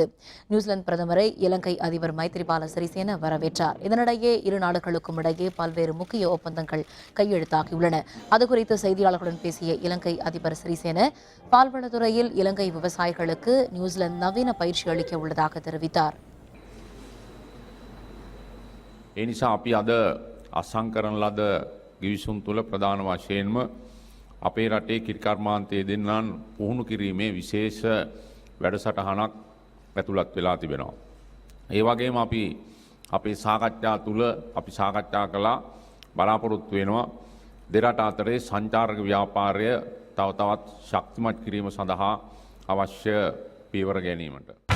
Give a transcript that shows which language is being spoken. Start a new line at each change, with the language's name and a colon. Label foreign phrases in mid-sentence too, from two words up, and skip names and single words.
Tamil: நியூசிலாந்து பிரதமரை இலங்கை அதிபர் மைத்ரிபால சிறிசேன வரவேற்றார். இதனிடையே இரு நாடுகளுக்கும் இடையே பல்வேறு முக்கிய ஒப்பந்தங்கள் கையெழுத்தாகியுள்ளன. அதுகுறித்து செய்தியாளர்களுடன் பேசிய இலங்கை அதிபர் சிறிசேன, பால்வளத்துறையில் இலங்கை விவசாயிகளுக்கு நியூசிலாந்து நவீன பயிற்சி அளிக்க உள்ளதாக தெரிவித்தார்.
Sinhala: ඒ නිසා අපි අද අත්සන් කරන ලද ගිවිසුම් තුළ ප්‍රධාන වශයෙන්ම අපේ රටේ කිරිකර්මාන්තයේ දෙන්නන් පුහුණු කිරීමේ විශේෂ වැඩසටහනක් ඇතුළත් වෙලා තිබෙනවා. ඒ වගේම අපි අපේ සාකච්ඡා තුළ අපි සාකච්ඡා කළා බලාපොරොත්තු වෙනවා දෙරට අතරේ සංචාරක ව්‍යාපාරය තව තවත් ශක්තිමත් කිරීම සඳහා අවශ්‍ය පියවර ගැනීමට.